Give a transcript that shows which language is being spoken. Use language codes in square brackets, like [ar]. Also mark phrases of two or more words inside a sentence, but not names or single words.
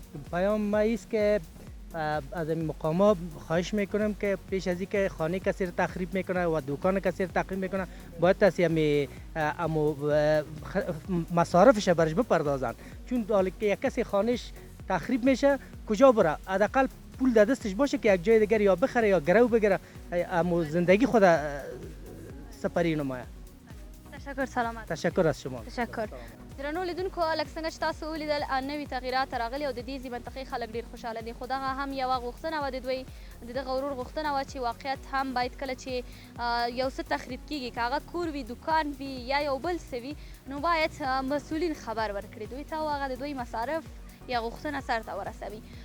[fa] پیام ما است که از این مقامات خواهش میکنم که پیش از اینکه خانه کسی را تخریب میکنه و دکان کسی را تخریب میکنه باید از امو مصارفش برش بپردازن، چون حالا که یک کسی خانهش تخریب میشه کجا بره؟ حداقل پول در دستش باشه که یک جای دیگر یا بخره یا گرو بگیره، امو زندگی خود سپری نمایه. تشکر، سلامت. تشکر از شما. تشکر. [ps] درنو لیدونکو، لکه څنګه چې تاسو ولیدل نوي تغییرات راغلي او د دې منطقې خلک ډېر خوشحاله دي. خو دغه هم یوه غوښتنه وه د دوی، د دغه ورور غوښتنه وه چې واقعیت هم باید کله چې یو څه تخریب کېږي، که هغه کور وي، دکان وي یا یو بل څه وي، نو باید مسؤلین خبر ورکړي دوی ته او هغه د دوی مصارف یا غوښتنه سرته ورسوي.